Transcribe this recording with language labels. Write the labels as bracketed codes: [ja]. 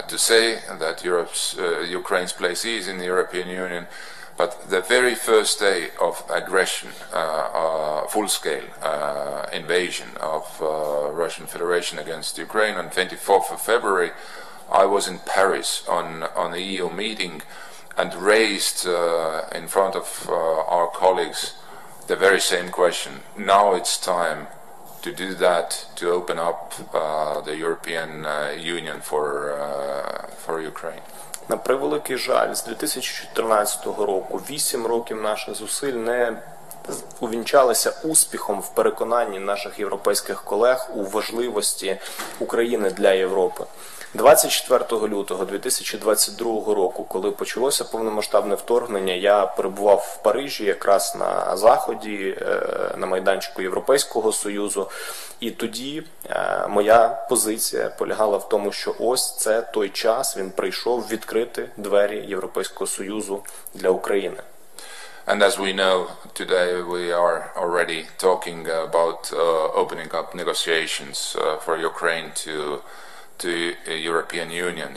[en] say that Ukraine's place is in the European Union, but the very first day of aggression, full-scale invasion of Russian Federation against Ukraine on 24th of February, I was in Paris on the EU meeting and raised in front of our colleagues the very same question. Now it's time to do that, to open up the European Union for Ukraine. [uk] На превеликий жаль, з 2014 року 8 років наших зусиль не увінчалися успіхом в переконанні наших європейських колег у важливості України для Європи. 24 лютого 2022 року, коли почалося повномасштабне вторгнення, я перебував в Парижі, якраз на заході, на майданчику Європейського Союзу, і тоді моя позиція полягала в тому, що ось це той час, він прийшов відкрити двері Європейського Союзу для України. [en] And as we know, today we are already talking about opening up negotiations for Ukraine to European Union.